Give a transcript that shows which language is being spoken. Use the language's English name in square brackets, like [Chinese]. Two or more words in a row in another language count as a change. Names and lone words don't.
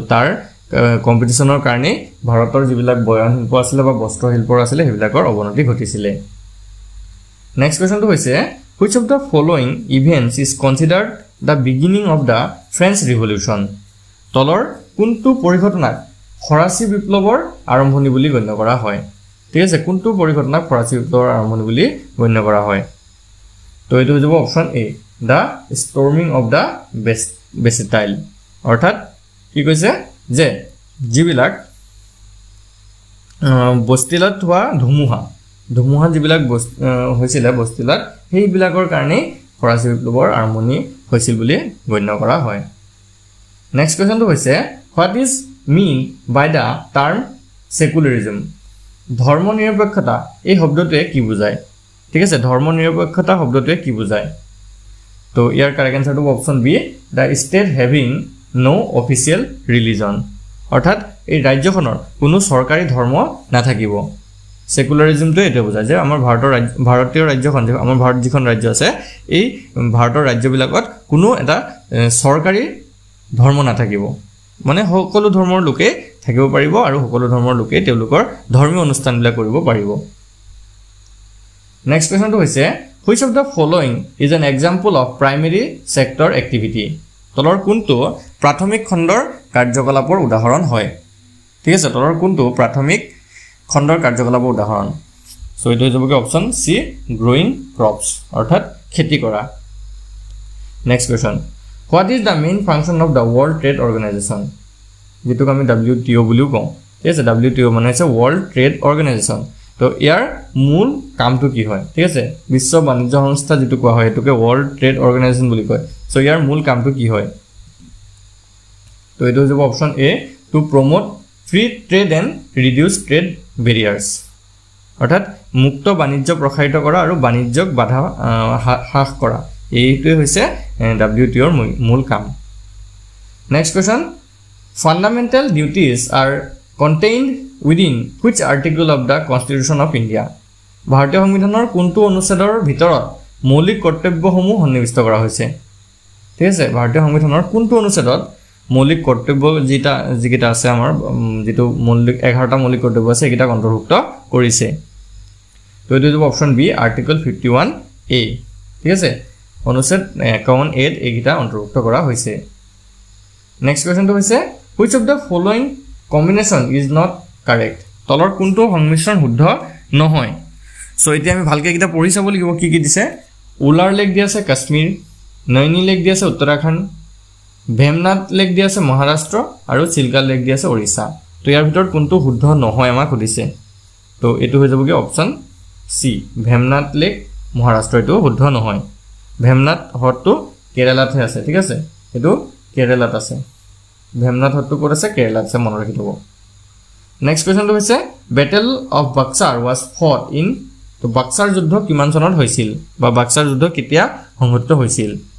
[Assamese] তাৰ কম্পিটিশনৰ কাৰণে ভাৰতৰ যিবিলাক বয়ন শিল্প আছিলে বা বস্ত্ৰ শিল্প আছিলে সেইবিলাকৰ অৱনতি ঘটিছিলে [English] next question [Assamese] হৈছে [English] which of the following events is considered the beginning of the French Revolution [Assamese] তলৰ কোনটো পৰিঘটনাক ফৰাচী বিপ্লৱৰ আৰম্ভণি বুলি গণ্য কৰা হয় ঠিক আছে কোনটো পৰিঘটনাক ফৰাচী বিপ্লৱৰ আৰম্ভণি বুলি গণ্য কৰা হয় তো এটো হৈ যাব [English] option A the storming of the Bastille [Assamese] অৰ্থাৎ কি কৈছে যে যিবিলাক বস্তিলত হোৱা ধুমুহা যিবিলাক হৈছিল বস্তিলত সেইবিলাকৰ কাৰণে ফৰাচী বিপ্লৱৰ আৰম্ভণি হৈছিল বুলি গণ্য কৰা হয় [English] next question [Assamese] হৈছে [English] what is mean by the term secularism [Assamese] ধৰ্মনিৰপেক্ষতা এই শব্দটোৱে কি বুজায় ঠিক আছে ধৰ্মনিৰপেক্ষতা শব্দটোৱে কি বুজায় তো ইয়াৰ [English] correct answer option B the state having no official religion [Assamese] অৰ্থাৎ এই ৰাজ্যখনৰ কোনো চৰকাৰী ধৰ্ম নাথাকিব সেকুলাৰিজমটো এটা বুজায় যে আমাৰ ভাৰতীয় ৰাজ্যখন আমাৰ ভাৰত যিখন ৰাজ্য আছে এই ভাৰতৰ ৰাজ্যবিলাকত কোনো এটা চৰকাৰী ধৰ্ম নাথাকিব মানে সকলো ধৰ্মৰ লোকে থাকিব পাৰিব আৰু সকলো ধৰ্মৰ লোকে তেওঁলোকৰ ধৰ্মীয় অনুষ্ঠানবিলাক কৰিব পাৰিব [English] next question [Assamese] হৈছে [English] which of the following is an example of primary sector activity [Assamese] তলৰ কোনটো প্ৰাথমিক খণ্ডৰ কাৰ্যকলাপৰ উদাহৰণ হয় ঠিক আছে তলৰ কোনটো প্ৰাথমিক খণ্ডৰ কাৰ্যকলাপৰ উদাহৰণ সো এটো হৈ যাবগে [English] option C growing crops [Assamese] অৰ্থাৎ খেতি কৰা [English] next question what is the main function of the world trade organization [Assamese] যেটো আমি WTO বুলিও কওঁ ঠিক আছে WTO মানে হৈছে [English] world trade organization [Assamese] তো ইয়াৰ মূল কামটো কি হয় ঠিক আছে বিশ্ব বাণিজ্য সংস্থা যেটো কোৱা হয় এটোকে [English] world trade organization [Assamese] বুলি কয় সো ইয়াৰ মূল কামটো কি হয় তো এটো হৈ যাব [English] option A to promote free trade and reduce trade barriers [Assamese] অৰ্থাৎ মুক্ত বাণিজ্য প্ৰসাৰিত কৰা আৰু বাণিজ্যক বাধা হ্ৰাস কৰা এইটোৱে হৈছে WTOৰ মূল কাম [English] next question fundamental duties are contained within which article of the Constitution of India [Assamese] ভাৰতীয় সংবিধানৰ কোনটো অনুচ্ছেদৰ ভিতৰত মৌলিক কৰ্তব্যসমূহ সন্নিৱিষ্ট কৰা হৈছে ঠিক আছে ভাৰতীয় সংবিধানৰ কোনটো অনুচ্ছেদত মৌলিক কৰ্তব্য যিটা আছে আমাৰ যেটো মৌলিক 11টা মৌলিক কৰ্তব্য আছে এটা অন্তৰ্ভুক্ত কৰিছে তো এটো হ'ব [English] option B article 51 A [Assamese] ঠিক আছে অনুচ্ছেদ 51 এ এইটা অন্তৰ্ভুক্ত কৰা হৈছে [English] next question [Assamese] হৈছে [English] which of the following combination is not correct [Assamese] তলৰ কোনটো সংমিশ্ৰণ শুদ্ধ নহয় সো এতিয়া আমি ভালকে কিটা পঢ়ি চাব লাগিব কি কি দিছে উলাৰ লেক দি আছে কাশ্মীৰ নৈনী লেক দি আছে উত্তৰাখণ্ড ভেমনাথ লেক দি আছে মহাৰাষ্ট্ৰ আৰু চিলকা লেক দি আছে ওড়িশা তো ইয়াৰ ভিতৰত কোনটো শুদ্ধ নহয় আমাক সুধিছে তো এটো হৈ যাবগে [English] option C [Assamese] ভেমনাথ লেক মহাৰাষ্ট্ৰ এটো শুদ্ধ নহয় ভেমনাথ হ্ৰদটো কেৰালাত আছে ঠিক আছে এটো কেৰালাত আছে ভেমনাথ হ্ৰদটো ক'ত আছে কেৰালাত আছে মনত ৰাখি থব [English] next question [Assamese] হৈছে [English] battle of Buxar was fought in [Assamese] তো বাক্সাৰ যুদ্ধ কিমান চনত হৈছিল বা বাক্সাৰ যুদ্ধ কেতিয়া সংঘটিত হৈছিল